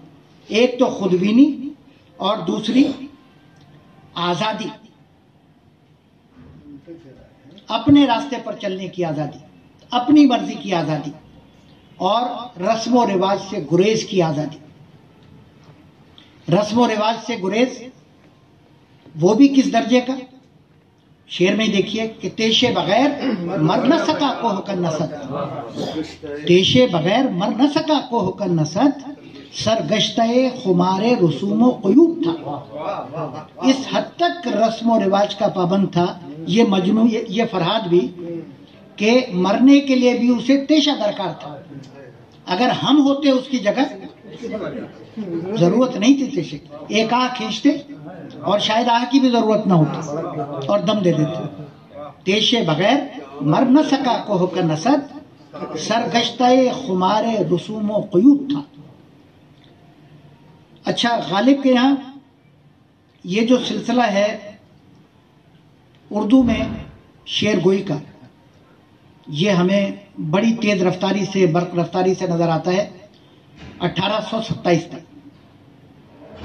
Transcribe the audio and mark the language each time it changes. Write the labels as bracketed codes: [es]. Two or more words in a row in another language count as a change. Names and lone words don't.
[ur] ایک تو خود بینی اور دوسری آزادی، اپنے راستے پر چلنے کی آزادی، اپنی مرضی کی آزادی، اور رسم و رواج سے گریز کی آزادی۔ رسم و رواج سے گریز وہ بھی کس درجے کا، شعر میں دیکھیے کہ تیشے بغیر مر نہ سکا کوہ کا نسد، تیشے بغیر مر نہ سکا کوہ کا نسد، سرگشتہ خمار رسوم و قیوب تھا۔ اس حد تک رسم و رواج کا پابند تھا یہ مجنوں، یہ فرہاد بھی، کہ مرنے کے لیے بھی اسے تیشہ درکار تھا۔ اگر ہم ہوتے اس کی جگہ ضرورت نہیں تھی تیشے کی، ایک آہ کھینچتے اور شاید آہ کی بھی ضرورت نہ ہوتی اور دم دے دیتے۔ تیشے بغیر مر نہ سکا کوہ کا نسد، سرگشتہ خمار رسوم و قیوب تھا۔ اچھا، غالب کے یہاں یہ جو سلسلہ ہے اردو میں شعر گوئی کا، یہ ہمیں بڑی تیز رفتاری سے، برق رفتاری سے نظر آتا ہے 1827 تک۔